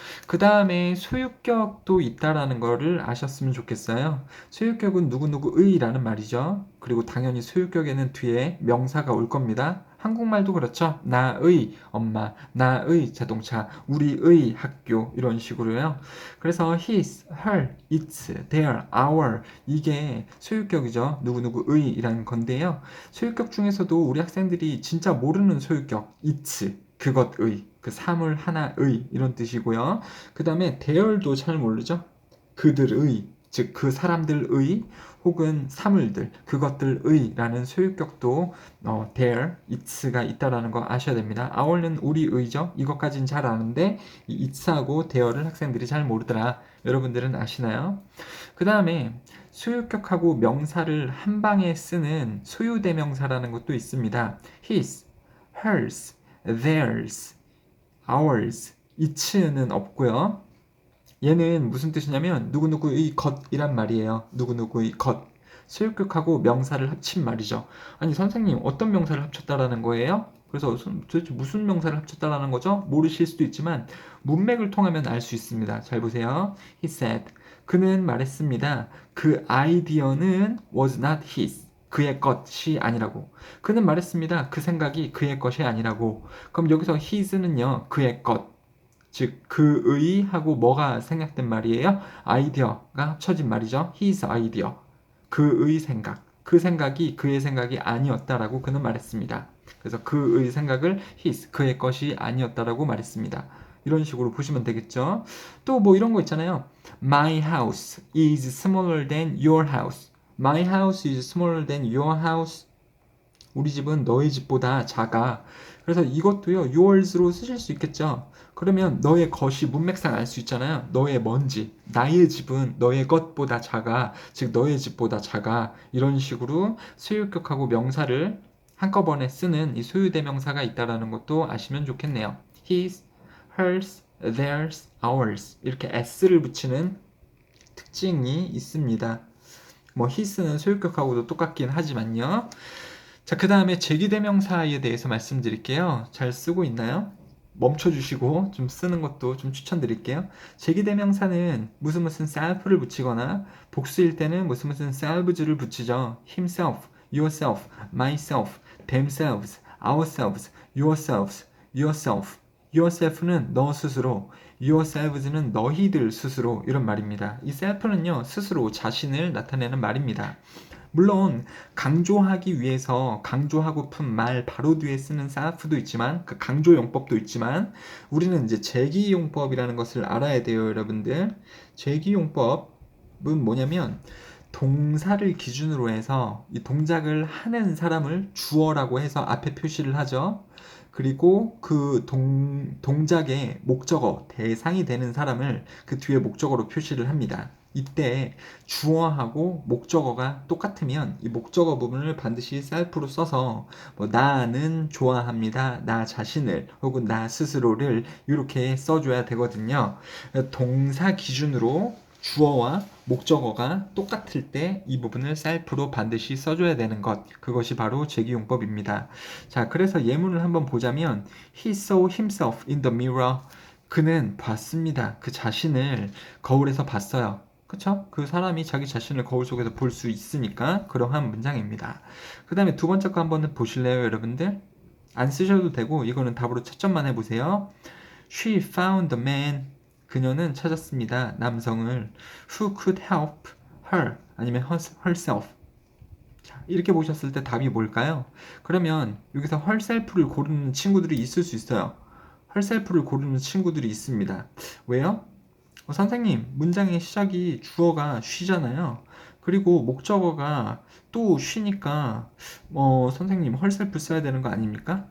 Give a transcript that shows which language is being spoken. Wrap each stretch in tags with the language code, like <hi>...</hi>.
<ko>그 다음에 소유격도 있다라는 거를 아셨으면 좋겠어요. 소유격은 누구누구의 라는 말이죠. 그리고 당연히 소유격에는 뒤에 명사가 올 겁니다. 한국말도 그렇죠. 나의 엄마, 나의 자동차, 우리의 학교 이런 식으로요. 그래서 his, her, its, their, our 이게 소유격이죠. 누구누구의 이라는 건데요. 소유격 중에서도 우리 학생들이 진짜 모르는 소유격 its, 그것의, 그 사물 하나의 이런 뜻이고요. 그 다음에 their도 잘 모르죠. 그들의, 즉 그 사람들의 혹은 사물들, 그것들의 라는 소유격도 their, its가 있다라는 거 아셔야 됩니다. our는 우리의죠. 이것까지는 잘 아는데 이 its하고 their를 학생들이 잘 모르더라. 여러분들은 아시나요? 그 다음에 소유격하고 명사를 한 방에 쓰는 소유대명사라는 것도 있습니다. his, hers, theirs, ours, its는 없고요. 얘는 무슨 뜻이냐면 누구누구의 것이란 말이에요. 누구누구의 것. 소유격하고 명사를 합친 말이죠. 아니 선생님 어떤 명사를 합쳤다라는 거예요? 그래서 도대체 무슨 명사를 합쳤다라는 거죠? 모르실 수도 있지만 문맥을 통하면 알 수 있습니다. 잘 보세요.</ko> <en>He said.</en> <ko>그는 말했습니다. 그 아이디어는</ko> <en>was not his.</en> <ko>그의 것이 아니라고. 그는 말했습니다. 그 생각이 그의 것이 아니라고. 그럼 여기서 his는요. 그의 것. 즉 그의 하고 뭐가 생략된 말이에요? 아이디어가 합쳐진 말이죠.</ko> <en>his idea.</en> <ko>그의 생각. 그 생각이 그의 생각이 아니었다라고 그는 말했습니다. 그래서 그의 생각을 his, 그의 것이 아니었다라고 말했습니다. 이런 식으로 보시면 되겠죠. 또 뭐 이런 거 있잖아요.</ko> <en>My house is smaller than your house. My house is smaller than your house.</en> <ko>우리 집은 너의 집보다 작아. 그래서 이것도요, yours로 쓰실 수 있겠죠. 그러면 너의 것이 문맥상 알 수 있잖아요. 너의 뭔지. 나의 집은 너의 것보다 작아. 즉, 너의 집보다 작아. 이런 식으로 소유격하고 명사를 한꺼번에 쓰는 이 소유대명사가 있다는 것도 아시면 좋겠네요.</ko> <en>his, hers, theirs, ours.</en> <ko>이렇게 s를 붙이는 특징이 있습니다. 뭐 his는 소유격하고도 똑같긴 하지만요. 자, 그 다음에 제기대명사에 대해서 말씀드릴게요. 잘 쓰고 있나요? 멈춰주시고 좀 쓰는 것도 좀 추천드릴게요. 제기대명사는 무슨 self를 붙이거나 복수일 때는 무슨 selves를 붙이죠.</ko> <en>himself, yourself, myself, themselves, ourselves, yourselves, yourself.</en> <ko>yourself는 너 스스로, yourselves는 너희들 스스로 이런 말입니다. 이 self는요, 스스로 자신을 나타내는 말입니다. 물론 강조하기 위해서 강조하고픈 말 바로 뒤에 쓰는 self도 있지만 그 강조 용법도 있지만 우리는 이제 제기 용법이라는 것을 알아야 돼요, 여러분들. 제기 용법은 뭐냐면 동사를 기준으로 해서 이 동작을 하는 사람을 주어라고 해서 앞에 표시를 하죠. 그리고 그 동작의 목적어, 대상이 되는 사람을 그 뒤에 목적어로 표시를 합니다. 이때 주어하고 목적어가 똑같으면 이 목적어 부분을 반드시 self로 써서 뭐 나는 좋아합니다. 나 자신을 혹은 나 스스로를 이렇게 써줘야 되거든요. 동사 기준으로 주어와 목적어가 똑같을 때 이 부분을 self로 반드시 써줘야 되는 것, 그것이 바로 제기용법입니다. 자, 그래서 예문을 한번 보자면</ko> <en>He saw himself in the mirror.</en> <ko>그는 봤습니다. 그 자신을 거울에서 봤어요. 그쵸? 그 사람이 자기 자신을 거울 속에서 볼 수 있으니까 그러한 문장입니다. 그 다음에 두 번째 거 한번 보실래요, 여러분들? 안 쓰셔도 되고 이거는 답으로 채점만 해보세요.</ko> <en>She found a man.</en> <ko>그녀는 찾았습니다. 남성을</ko> <en>who could help her</en> <ko>아니면</ko> <en>herself.</en> <ko>자, 이렇게 보셨을 때 답이 뭘까요? 그러면 여기서 herself를 고르는 친구들이 있을 수 있어요. herself를 고르는 친구들이 있습니다. 왜요? 선생님, 문장의 시작이 주어가 she잖아요. 그리고 목적어가 또 she니까 선생님 herself 써야 되는 거 아닙니까?</ko>